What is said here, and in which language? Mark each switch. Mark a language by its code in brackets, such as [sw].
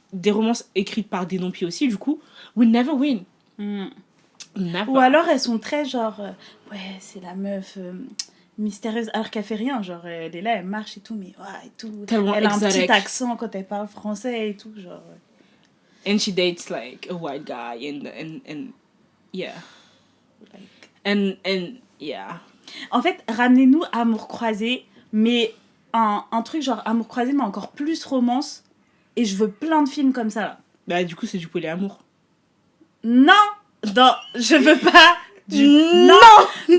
[fr] Des romances écrites par des non-pieds aussi, du coup, [en] will never win. Never. [fr] Ou alors, elles sont très, genre... ouais, c'est la meuf... mystérieuse, alors qu'elle fait rien, genre elle est là, elle marche et tout, mais ouais, et tout. Tellement elle a [en] exotic. [fr] un petit accent quand elle parle français et tout, genre. [en] And she dates like a white guy and yeah. Like... And yeah. [fr] En fait, ramenez-nous Amour croisé, mais un truc genre Amour croisé, mais encore plus romance, et je veux plein de films comme ça, là. Bah, du coup, c'est du polyamour. Non, je veux pas. Non.